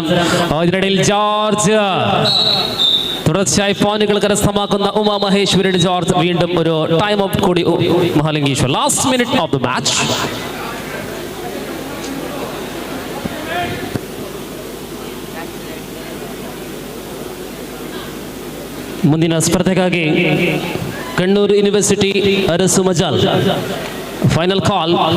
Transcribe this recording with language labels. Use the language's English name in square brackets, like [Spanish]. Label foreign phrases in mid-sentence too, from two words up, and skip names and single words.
[Malayalam] ഇതിനിടയിൽ ജോർജ് തുടർച്ചയായി പോയിന്റുകൾ കരസ്ഥമാക്കുന്ന ഉമാ മഹേശ്വരിയുടെ ജോർജ് വീണ്ടും ഒരു ടൈം ഔട്ട് കൂടി മഹാലിംഗേശ്വർ. [English] last minute of the match. [Kannada] ಮುಂದಿನ ಸ್ಪರ್ಧೆಗಾಗಿ ಕಣ್ಣೂರು ಯೂನಿವರ್ಸಿಟಿ ಅರಸು ಮಜಾಲ್. [English] final call.